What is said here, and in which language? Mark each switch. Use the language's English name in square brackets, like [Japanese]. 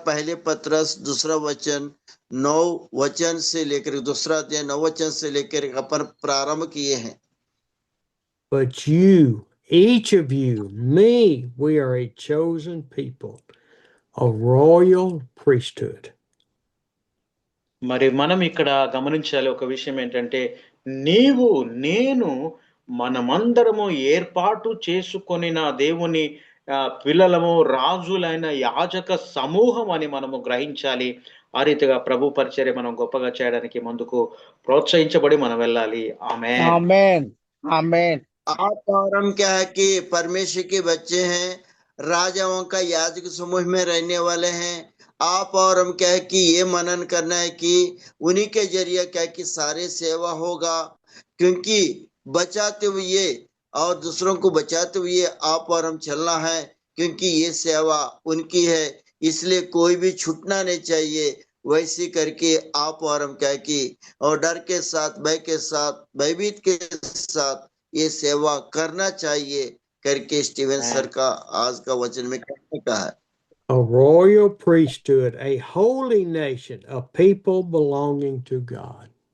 [Hindi] पहले पत्रस 2रा वचन 9 वचन से लेकर 2रा अध्याय 9 वचन से लेकर अपन प्रारंभ किए हैं। [English] But you, each of you, me, we are a chosen people, a royal priesthood. [Telugu] మరి మనం ఇక్కడ గమనించాలి ఒక విషయం ఏంటంటే, నీవు నేను మనమందరము ఏర్పాటు చేసుకొనిన దేవుని పిల్లలము, రాజులైన యాజక సమూహం అని మనము గ్రహించాలి. ఆ రీతిగా ప్రభు పరిచర్య మనం గొప్పగా చేయడానికి ముందుకు ప్రోత్సహించబడి మనం వెళ్ళాలి. ఆమేన్. [Hindi] आमेन आमेन। आप और हम क्या है कि परमेश्वर के बच्चे हैं, राजाओं का याजक समूह में रहने वाले हैं। आप और हम क्या है कि ये मनन करना है कि उन्हीं के जरिए क्या है कि सारे सेवा होगा, क्योंकि बचाते हुए और दूसरों को बचाते हुए आप और हम चलना है, क्योंकि ये सेवा उनकी है, इसलिए कोई भी छूटना नहीं चाहिए। वैसे करके आप और हम क्या है कि और डर के साथ, भय के साथ, भयभीत के साथ ये सेवा करना चाहिए करके स्टीवन सर का आज का वचन में कहने का है। [English] A royal priesthood, a holy nation, a people belonging to God.